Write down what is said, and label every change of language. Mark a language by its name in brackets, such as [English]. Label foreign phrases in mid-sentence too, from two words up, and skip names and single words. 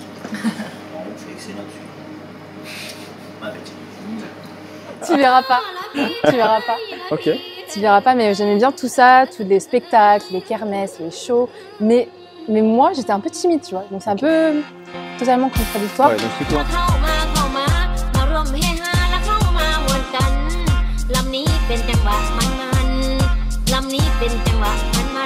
[French] Bon, c'est excellent dessus. Ouais, petit. Tu verras pas. Tu verras pas. Ok. Tu verras pas, mais j'aimais bien tout ça, tous les spectacles, les kermesses, les shows. Mais moi, j'étais un peu timide, tu vois. Donc c'est un peu totalement contradictoire. Ouais, donc c'est toi. [Thai] มาร่วมเฮฮาและเข้ามาม่วนกันลำนี้เป็นจังหวะมันๆลำนี้เป็นจังหวะ